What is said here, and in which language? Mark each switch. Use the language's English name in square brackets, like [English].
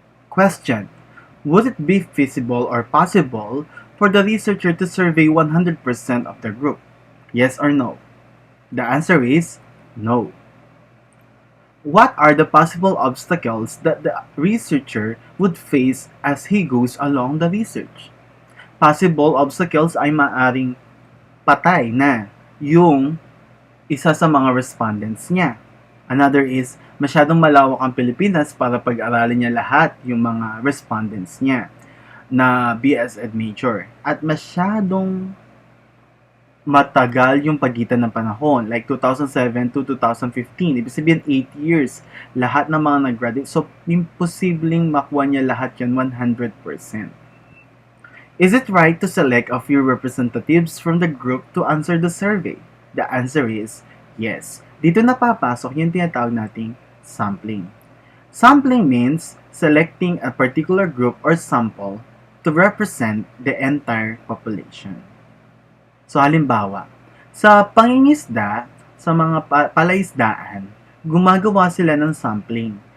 [English] Question: would it be feasible or possible for the researcher to survey 100% of the group? Yes or no? The answer is no. What are the possible obstacles that the researcher would face as he goes along the research? [Filipino] Possible obstacles ay maaring patay na yung isa sa mga respondents niya. Another is, masyadong malawak ang Pilipinas para pag-aralin niya lahat yung mga respondents niya na BS Ed major. At masyadong matagal yung pagitan ng panahon, like 2007 to 2015. Ibig sabihin, 8 years. Lahat ng mga nag-graduate. So, imposibleng makuha niya lahat yun 100%. [English] Is it right to select a few representatives from the group to answer the survey? The answer is yes. [Filipino] Dito napapasok yung tinatawag nating sampling. [English] Sampling means selecting a particular group or sample to represent the entire population. [Filipino] So halimbawa, sa pangingisda, sa mga palaisdaan, gumagawa sila ng sampling.